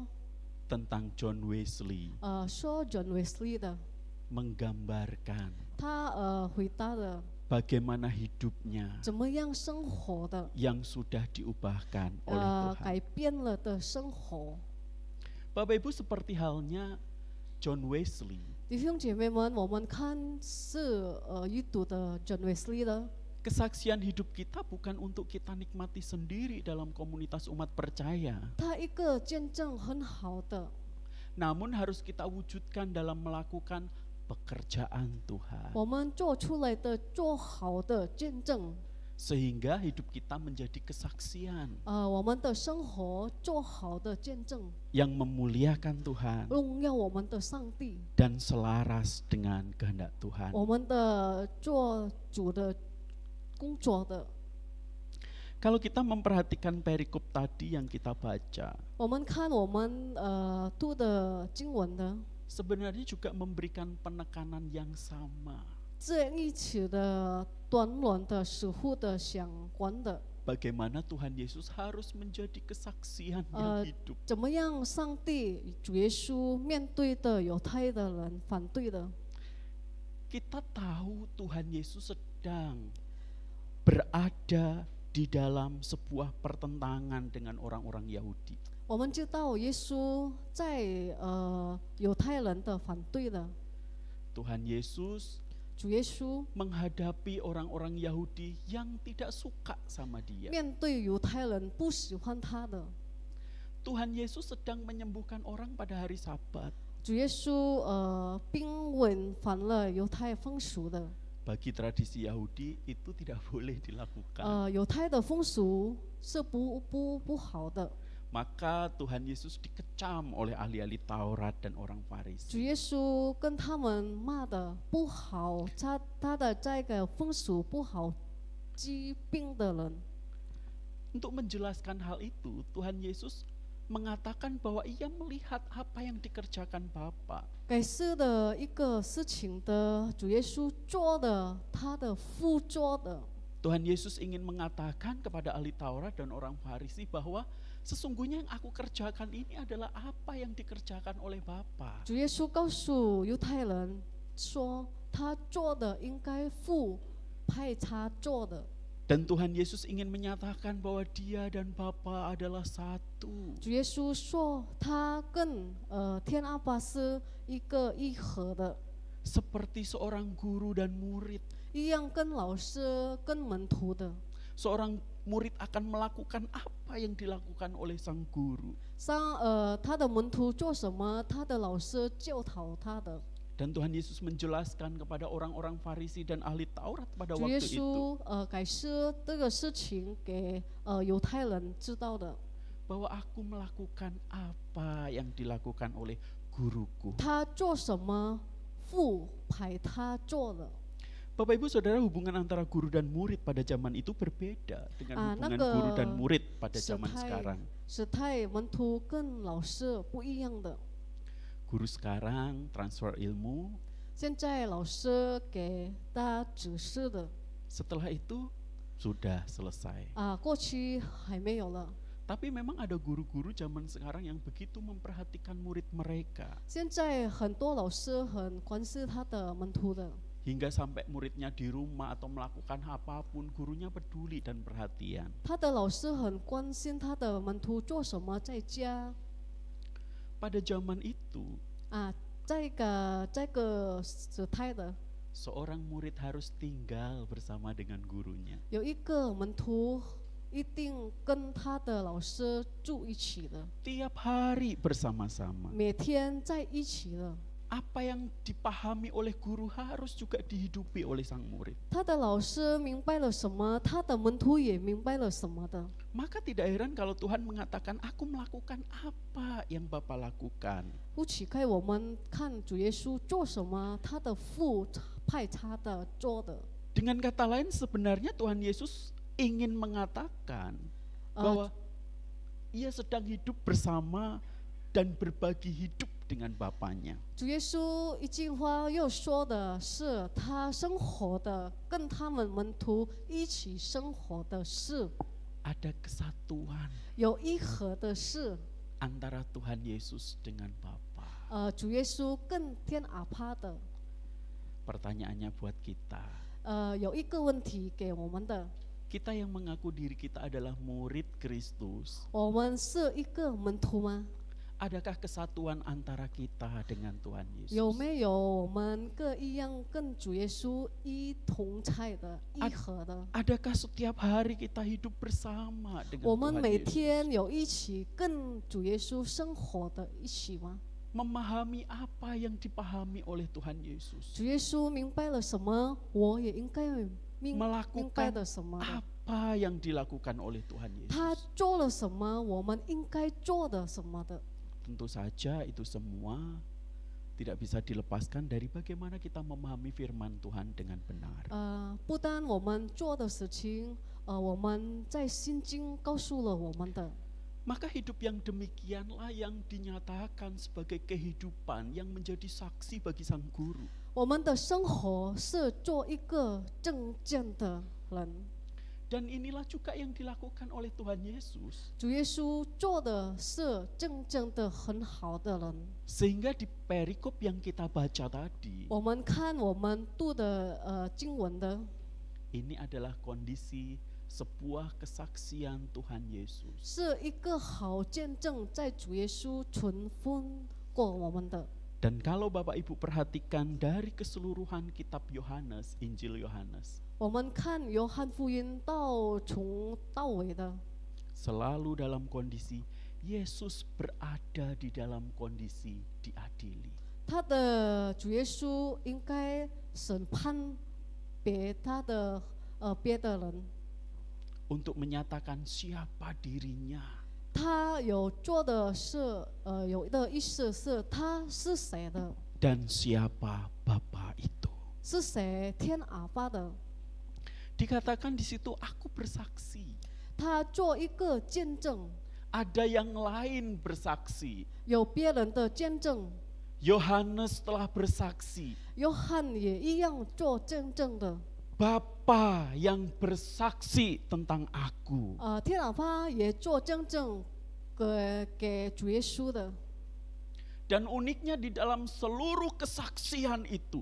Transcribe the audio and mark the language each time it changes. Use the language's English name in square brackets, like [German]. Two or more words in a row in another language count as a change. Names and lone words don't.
[Indonesian] tentang John Wesley [Chinese] 说 John Wesley 的， [Indonesian] menggambarkan [Chinese] 他回答的 [Indonesian] bagaimana hidupnya [Chinese] 怎么样生活的， [Indonesian] yang sudah diubahkan oleh Tuhan. [Chinese] 改变了的生活。 [Indonesian] Bapak Ibu, seperti halnya John Wesley, [Chinese] 弟兄姐妹们，我们看是阅读的 John Wesley 的， [Indonesian] kesaksian hidup kita bukan untuk kita nikmati sendiri dalam komunitas umat percaya, [Chinese] 他一个见证很好的， [Indonesian] namun harus kita wujudkan dalam melakukan pekerjaan Tuhan, [Chinese] 我们做出来的做好的见证， [Indonesian] sehingga hidup kita menjadi kesaksian [Chinese] 我们的生活做好的见证， [Indonesian] yang memuliakan Tuhan [Chinese] 荣耀我们的上帝， [Indonesian] dan selaras dengan kehendak Tuhan. [Chinese] 我们的做主的工作的。 [Indonesian] Kalau kita memperhatikan perikop tadi yang kita baca, [Chinese] 我们看我们读的经文的， [Indonesian] sebenarnya juga memberikan penekanan yang sama. [Chinese] 这一起的短软的、死护的、相关的。 [Indonesian] Bagaimana Tuhan Yesus harus menjadi kesaksian yang 呃， hidup. [Chinese] 怎么样？上帝主耶稣面对的犹太的人反对的， [Indonesian] Kita tahu Tuhan Yesus sedang berada di dalam sebuah pertentangan dengan orang-orang Yahudi. [Chinese] 我们知道耶稣在犹太人的反对的， [Indonesian] Tuhan Yesus [Chinese] 主耶稣 [Indonesian] menghadapi orang-orang Yahudi yang tidak suka sama dia. [Chinese] 面对犹太人不喜欢他的， [Indonesian] Tuhan Yesus sedang menyembuhkan orang pada hari Sabat. [Chinese] 主耶稣并违反了犹太风俗的， [Indonesian] Bagi tradisi Yahudi itu tidak boleh dilakukan. [Chinese] 犹太的风俗是不好的。 [Indonesian] Maka Tuhan Yesus dikecam oleh ahli-ahli Taurat dan orang [Chinese] 主 [Indonesian] Farisi. [Chinese] 耶稣跟他们骂的不好，他的这个风俗不好，疾病的人。 [Indonesian] Untuk menjelaskan hal itu, Tuhan Yesus mengatakan bahwa ia melihat apa yang dikerjakan Bapa. [Chinese] 改示的一个事情的主耶稣做的，他的父做的。 [Indonesian] Tuhan Yesus ingin mengatakan kepada ahli Taurat dan orang Farisi bahwa sesungguhnya yang aku kerjakan ini adalah apa yang dikerjakan oleh Bapa. [Chinese] 主耶稣告诉犹太人说，他做的应该父派他做的。 [Indonesian] Dan Tuhan Yesus ingin menyatakan bahwa dia dan Bapa adalah satu. [Chinese] 主耶稣说，他跟天阿爸是一个一合的， [Indonesian] Seperti seorang guru dan murid. [Chinese] 一样跟老师跟门徒的。 [Indonesian] Seorang murid akan melakukan apa yang dilakukan oleh sang guru. [Chinese] 他的门徒做什么，他的老师教导他的。 [Indonesian] Dan Tuhan Yesus menjelaskan kepada orang-orang Farisi dan ahli Taurat pada [Chinese] 主耶 [Indonesian] waktu itu [Chinese] 稣改示这个事情给犹太人知道的。 [Indonesian] bahwa aku melakukan apa yang dilakukan oleh guruku. [Chinese] 他做什么，父派他做的。 [Indonesian] Bapak Ibu Saudara, hubungan antara guru dan murid pada zaman itu berbeda dengan hubungan guru dan murid pada zaman sekarang. [Chinese] 时态门徒跟老师不一样的。 [Indonesian] Guru sekarang transfer ilmu, [Chinese] 现在老师给他指示的 [Indonesian] setelah itu sudah selesai. [Chinese] 过去还没有了。 [Indonesian] Tapi memang ada guru-guru zaman sekarang yang begitu memperhatikan murid mereka. [Chinese] 现在很多老师很关心他的门徒的。 [Indonesian] Hingga sampai muridnya di rumah atau melakukan apapun, gurunya peduli dan perhatian. [Chinese] 他的老师很关心他的门徒做什么，在家 [Indonesian] Pada zaman itu, [Chinese] 这个时态的 [Indonesian] seorang murid harus tinggal bersama dengan gurunya. [Chinese] 有一个门徒一定跟他的老师住一起的， [Indonesian] Tiap hari bersama-sama. [Chinese] 每天在一起的。 [Indonesian] Apa yang dipahami oleh guru harus juga dihidupi oleh sang murid. [Chinese] 他的老师明白了什么，他的门徒也明白了什么的。 [Indonesian] Maka tidak heran kalau Tuhan mengatakan, aku melakukan apa yang Bapa lakukan. [Chinese] 不奇怪，我们看主耶稣做什么，他的父派他的做的。 [Indonesian] Dengan kata lain, sebenarnya Tuhan Yesus ingin mengatakan bahwa ia sedang hidup bersama dan berbagi hidup dengan Bapanya. [Chinese] 主耶稣一句话又说的是，他生活的跟他们门徒一起生活的事， [Indonesian] Ada kesatuan [Chinese] 有一合的事。 [Indonesian] antara Tuhan Yesus dengan Bapa. [Chinese] 主耶稣跟天阿爸的。 [Indonesian] Pertanyaannya buat kita. [Chinese] 有一个问题给我们的， [Indonesian] Kita yang mengaku diri kita adalah murid Kristus. [Chinese] 我们是一个门徒吗？ [Indonesian] Adakah kesatuan antara kita dengan Tuhan [Chinese] 有 [Indonesian] Yesus? [Chinese] 没有我们各一样跟主耶稣一同在的、一合的？ [Indonesian] Adakah setiap hari kita hidup bersama [Chinese] 我 [Indonesian] dengan [Chinese] 们 [Indonesian] Tuhan [Chinese] 每 [Indonesian] Yesus? [Chinese] 天有一起跟主耶稣生活的一起吗？ [Indonesian] Memahami apa yang dipahami oleh Tuhan Yesus. [Chinese] 主耶稣明白了什么，我也应该明白 [Indonesian] Melakukan [Chinese] 的什么的。 [Indonesian] apa yang dilakukan oleh Tuhan [Chinese] 他 [Indonesian] Yesus. [Chinese] 做了什么，我们应该做的什么的。 [Indonesian] Tentu saja itu semua tidak bisa dilepaskan dari bagaimana kita memahami firman Tuhan dengan benar. [Chinese] 不单我们做的事情，我们在心经告诉了我们的。 [Indonesian] Maka hidup yang demikianlah yang dinyatakan sebagai kehidupan yang menjadi saksi bagi sang guru. [Chinese] 我们的生活是做一个正正的人。 [Indonesian] Dan inilah juga yang dilakukan oleh Tuhan Yesus. [Chinese] 主耶稣做的是真正的很好的人。 [Indonesian] Sehingga di perikop yang kita baca tadi, [Chinese] 我们看我们读的经文的， [Indonesian] ini adalah kondisi sebuah kesaksian Tuhan Yesus. [Chinese] 是一个好见证，在主耶稣存分过我们的。 [Indonesian] Dan kalau Bapak Ibu perhatikan dari keseluruhan kitab Yohanes, Injil Yohanes, [Chinese] 我们看约翰福音从到尾的， [Indonesian] selalu dalam kondisi Yesus berada di dalam kondisi diadili. [Chinese] 他的主耶稣应该审判别的人， [Indonesian] Untuk menyatakan siapa dirinya. [Chinese] 他有做的是有的意思是他是谁的， [Indonesian] Dan siapa Bapa itu. [Chinese] 是谁天阿爸的， [Indonesian] Dikatakan di situ aku bersaksi. [Chinese] 他做一个见证， [Indonesian] Ada yang lain bersaksi. [Chinese] 有别人的见证， [Indonesian] Yohanes telah bersaksi. [Chinese] 约翰也一样做见证的。 [Indonesian] Bapa yang bersaksi tentang aku. [Chinese] 天阿爸也做见证给主耶稣的。 [Indonesian] Dan uniknya di dalam seluruh kesaksian itu,